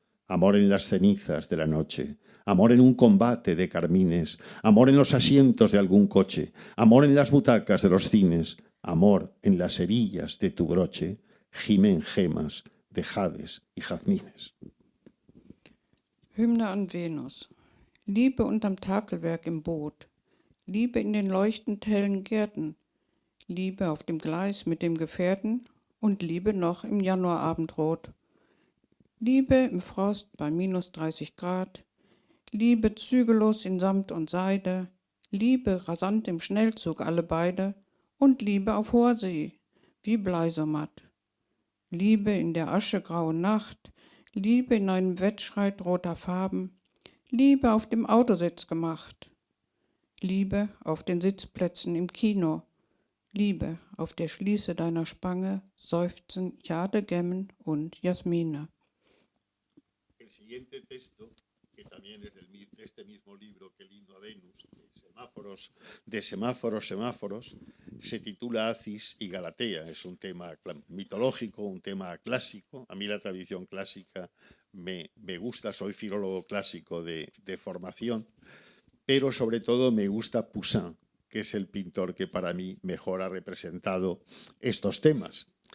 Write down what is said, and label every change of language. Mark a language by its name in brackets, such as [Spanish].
[Spanish] Amor en las cenizas de la noche, amor en un combate de carmines, amor en los asientos de algún coche, amor en las butacas de los cines, amor en las hebillas de tu broche, gimen gemas de jades y jazmines. [German] Hymne an Venus. Liebe unterm Takelwerk im Boot, Liebe in den leuchtend hellen Gärten, Liebe auf dem Gleis mit dem Gefährten und Liebe noch im Januarabendrot. Liebe im Frost bei minus 30 Grad, Liebe zügellos in Samt und Seide, Liebe rasant im Schnellzug alle beide und Liebe auf hoher See, wie Blei so matt. Liebe in der aschegrauen Nacht, Liebe in einem Wettstreit roter Farben, Liebe auf dem Autositz gemacht, Liebe auf den Sitzplätzen im Kino, Liebe auf der Schließe deiner Spange seufzen Jade, Gemmen und Jasmine. [Spanish] El siguiente texto, que también es de este mismo libro que el himno a Venus, de semáforos, se titula Acis y Galatea. Es un tema mitológico, un tema clásico. A mí la tradición clásica me gusta, soy filólogo clásico de formación, pero sobre todo me gusta Poussin, que es el pintor que para mí mejor ha representado estos temas.